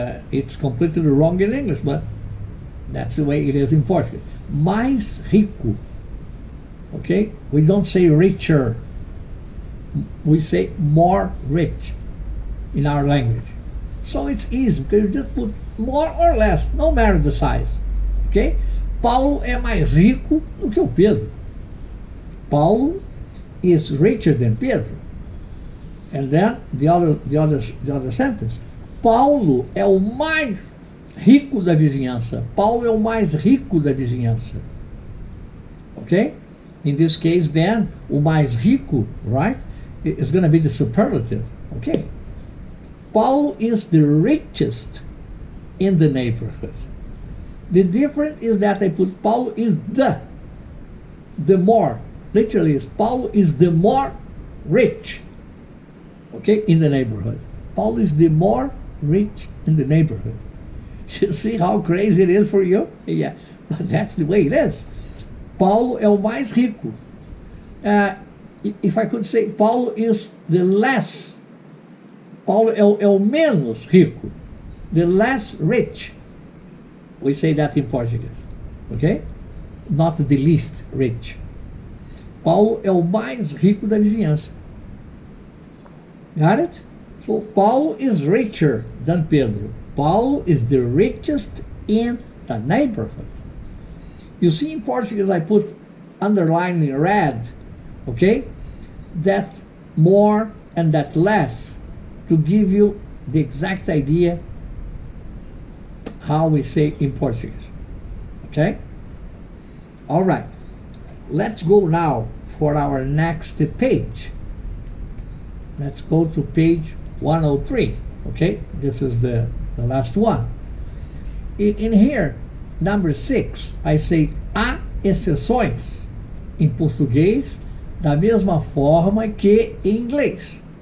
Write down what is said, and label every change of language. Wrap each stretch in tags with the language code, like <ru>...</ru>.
<en>It's completely wrong in English, but that's the way it is in Portuguese.</en> <pt>Mais rico.</pt> <en>Okay? We don't say richer. We say more rich in our language. So it's easy, because you just put more or less, no matter the size. Okay?</en> <pt>Paulo é mais rico do que o Pedro.</pt> <en>Paulo is richer than Pedro. And then the other sentence.</en> <pt>Paulo é o mais rico da vizinhança. Paulo é o mais rico da vizinhança.</pt> <en>Okay? In this case, then, o mais rico, right, is going to be the superlative. Okay? Paulo is the richest in the neighborhood. The difference is that I put Paulo is the more. Literally, Paulo is the more rich, okay, in the neighborhood. Paulo is the more rich in the neighborhood. You see how crazy it is for you? Yeah, but that's the way it is.</en> <pt>Paulo é o mais rico.</pt> <en>If I could say, Paulo is the less.</en> <pt>Paulo é o menos rico.</pt> <en>The less rich. We say that in Portuguese. Okay? Not the least rich.</en> <pt>Paulo é o mais rico da vizinhança.</pt> <en>Got it? So Paulo is richer than Pedro. Paulo is the richest in the neighborhood. You see, in Portuguese I put underlined in red, okay, that more and that less to give you the exact idea how we say in Portuguese. Okay? All right. Let's go now for our next page. Let's go to page 103. Okay? This is the last one. In here, number 6, I say a</en> <pt>exceções em português da mesma forma que em inglês.</pt>